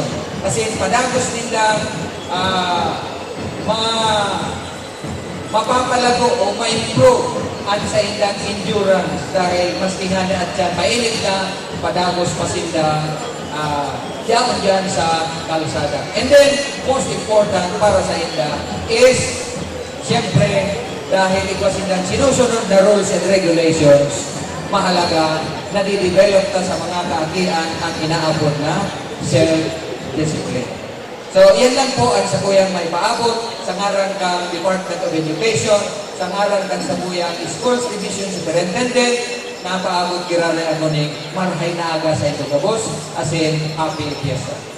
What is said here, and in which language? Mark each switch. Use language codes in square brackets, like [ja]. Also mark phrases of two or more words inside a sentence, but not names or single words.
[bik] Kasi padagos nila mapapalago o ma-improve ang sa ilang endurance dahil mas tingana at dyan, mainit na padagos pasinda diyan dyan sa kalsada. [en] And then, most important [bik] para sa ila is, siyempre, dahil ito silang sinusunod na [en] rules and regulations, [bik] mahalaga na di-develop ta sa mga kaakian ang inaabot na self-discipline. So, yan lang po ang sa kuyang may paabot sa ngaran kang Department of Education, sa ngaran kang sa kuyang Schools Division Superintendent, na paabot girali ano ning marhay na aga sa ito kabos, [en] as in, happy fiesta.